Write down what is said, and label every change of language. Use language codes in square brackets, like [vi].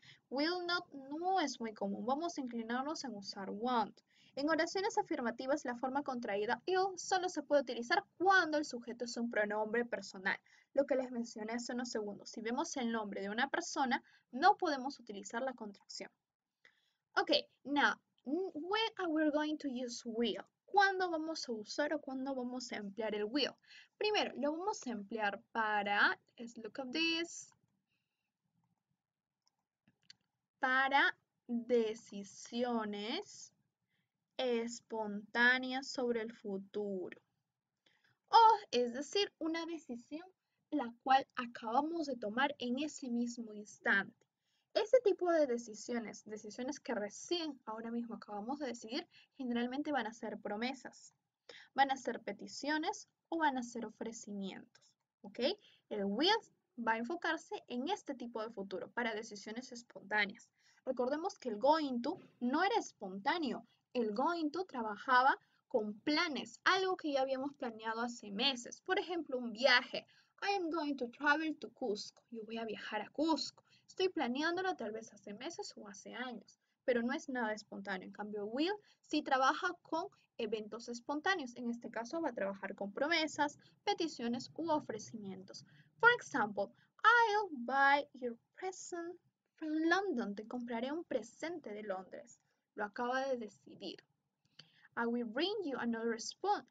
[es] Will not no es muy común, vamos a inclinarnos en usar won't. En oraciones afirmativas, la forma contraída ill solo se puede utilizar cuando el sujeto es un pronombre personal, lo que les mencioné hace unos segundos. Si vemos el nombre de una persona, no podemos utilizar la contracción. [en] Ok, now, when are we going to use will? [es] ¿Cuándo vamos a usar o cuándo vamos a emplear el will? Primero, lo vamos a emplear para, [en] let's look at this, [es] para decisiones espontáneas sobre el futuro. O, es decir, una decisión la cual acabamos de tomar en ese mismo instante. Ese tipo de decisiones, decisiones que recién ahora mismo acabamos de decidir, generalmente van a ser promesas, van a ser peticiones o van a ser ofrecimientos. ¿Ok? El will va a enfocarse en este tipo de futuro para decisiones espontáneas. Recordemos que el going to no era espontáneo. El going to trabajaba con planes, algo que ya habíamos planeado hace meses. Por ejemplo, un viaje. [en] I am going to travel to Cusco. [es] Yo voy a viajar a Cusco. Estoy planeándolo tal vez hace meses o hace años, pero no es nada espontáneo. En cambio, will sí trabaja con eventos espontáneos. En este caso va a trabajar con promesas, peticiones u ofrecimientos. [en] For example, I'll buy your present from London. [es] Te compraré un presente de Londres. Lo acaba de decidir. [en] I will bring you another spoon.